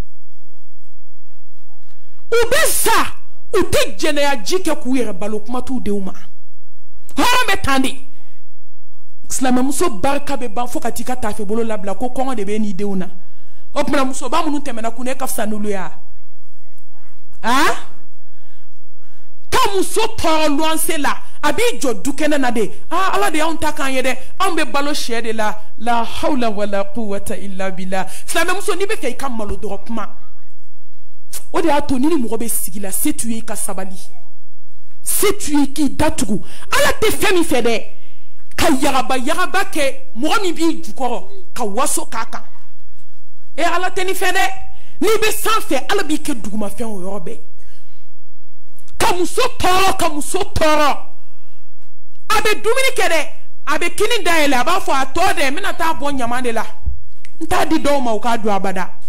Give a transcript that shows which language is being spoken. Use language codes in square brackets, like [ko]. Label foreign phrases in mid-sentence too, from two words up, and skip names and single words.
[bm] u bɛ sa u tɛ jɛnɛya ji kɛ k'u yɛrɛ balo kuma t'u denw ma hɔrɔn bɛ tan de silamɛmuso barika bɛ ban fo ka t'i ka tafe bolo labila ko kɔngɔ de bɛ n'i denw na o tuma musoba minnu tɛmɛna kun ne ka fisa n'olu ye ka muso tɔɔrɔ luwanse la a b'i jɔ du kɛnɛ na de ala de y'anw ta k'an ye dɛ anw bɛ balo sɛ de la [ar] لا حول ولا قوة إلا بالله [bm] silamɛmuso n'i bɛ fɛ i ka malo dɔrɔn kuma o de y'a to ni mɔgɔ bɛ sigi la se t'u ye i ka sabali se t'u ye k'i datugu ala tɛ fɛn min fɛ dɛ ka yagaba kɛ mɔgɔ min b'i jukɔrɔ ka waso k'a kan ala tɛ nin fɛ dɛ n'i bɛ sanfɛ ala b'i kɛ dugumafɛn o yɔrɔ bɛɛ ka muso tɔɔrɔ a bɛ dumuni kɛ dɛ a bɛ kini dayɛlɛ a b'a fɔ a tɔ dɛ n bɛna taa bɔ ɲaman de la n t'a di dɔw ma u k'a dun abada